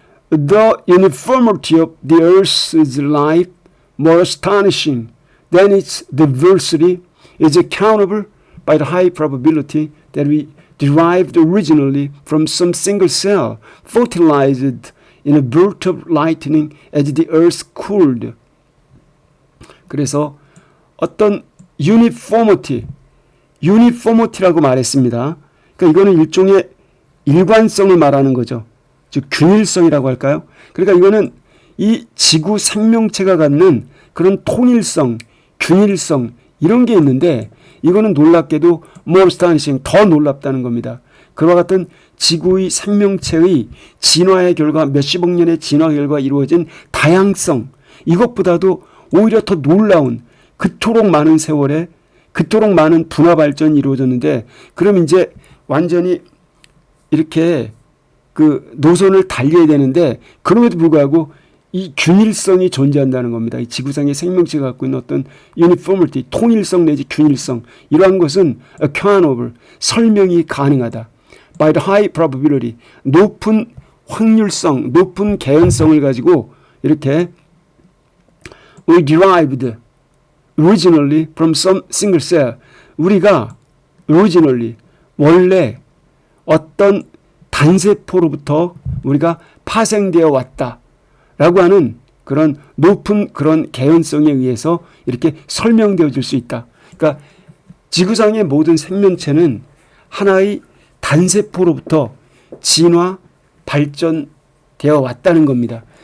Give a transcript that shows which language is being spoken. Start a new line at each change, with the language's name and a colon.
English: the uniformity of the earth's life more astonishing than its diversity is accountable by the high probability that we derived originally from some single cell fertilized in a bolt of lightning as the earth cooled.
Korean: 그래서 어떤 uniformity라고 말했습니다. 그러니까 이거는 일종의 일관성을 말하는 거죠. 즉 균일성이라고 할까요? 그러니까 이거는 이 지구 생명체가 갖는 그런 통일성, 균일성 이런 게 있는데 이거는 놀랍게도 more astonishing, 더 놀랍다는 겁니다. 그와 같은 지구의 생명체의 진화의 결과 몇십억 년의 진화 결과 이루어진 다양성 이것보다도 오히려 더 놀라운 그토록 많은 세월에 그토록 많은 분화 발전이 이루어졌는데 그럼 이제 완전히 이렇게 그 노선을 달려야 되는데 그럼에도 불구하고 이 균일성이 존재한다는 겁니다. 이 지구상의 생명체가 갖고 있는 어떤 uniformity, 통일성 내지 균일성 이러한 것은 accountable, 설명이 가능하다.
English: by the high probability, 높은 확률성, 높은 개연성을 가지고 이렇게 we derived originally from some single cell.
Korean: 우리가 originally, 원래 어떤 단세포로부터 우리가 파생되어 왔다. 라고 하는 그런 높은 그런 개연성에 의해서 이렇게 설명되어질 수 있다. 그러니까 지구상의 모든 생명체는 하나의 단세포로부터 진화, 발전되어 왔다는 겁니다.